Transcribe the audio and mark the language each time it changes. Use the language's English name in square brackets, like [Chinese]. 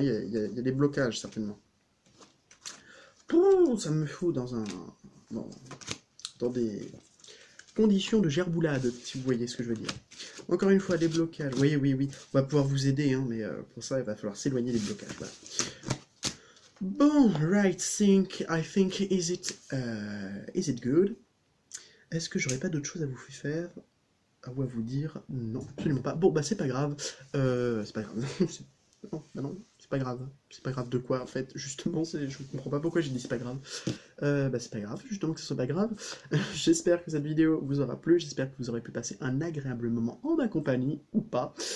[French] Il y a des blocages, certainement. Pouh, ça me fout dans des conditions de gerboulade, si vous voyez ce que je veux dire. Encore une fois, des blocages. Oui, oui, oui. On va pouvoir vous aider, hein, mais pour ça, il va falloir s'éloigner des blocages. Voilà. [English] Bon, right, I think, is it good? [French] Est-ce que j'aurais pas d'autre chose à vous faire? Ou à vous dire? Non, absolument pas. Bon, bah c'est pas grave. C'est pas grave. Non, bah non, c'est pas grave. C'est pas grave de quoi, en fait? Justement, je comprends pas pourquoi j'ai dit c'est pas grave. Bah c'est pas grave, justement que ce soit pas grave. J'espère que cette vidéo vous aura plu, j'espère que vous aurez pu passer un agréable moment en ma compagnie, ou pas.